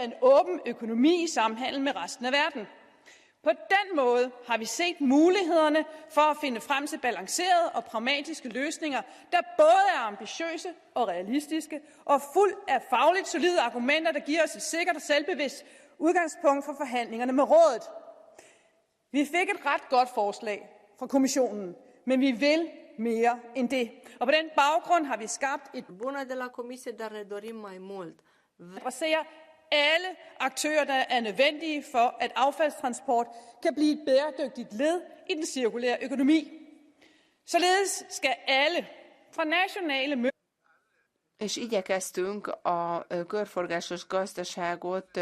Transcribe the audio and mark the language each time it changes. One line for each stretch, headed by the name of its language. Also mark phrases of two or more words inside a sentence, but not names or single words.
Danish: En åben økonomi i samhandel med resten af verden. På den måde har vi set mulighederne for at finde frem til balancerede og pragmatiske løsninger, der både er ambitiøse og realistiske og fuld af fagligt solide argumenter, der giver os et sikkert og selvbevidst udgangspunkt for forhandlingerne med rådet. Vi fik et ret godt forslag fra kommissionen, men vi vil mere end det. Og på den baggrund har vi skabt et
Romanian: bună de la comisie, dar ne dorim mai mult.
Danish: Adresserer alle aktører, der er nødvendige for, at affaldstransport kan blive et bæredygtigt led i den cirkulære økonomi. Således skal alle fra nationale
Hungarian: És igyekeztünk a körforgásos gazdaságot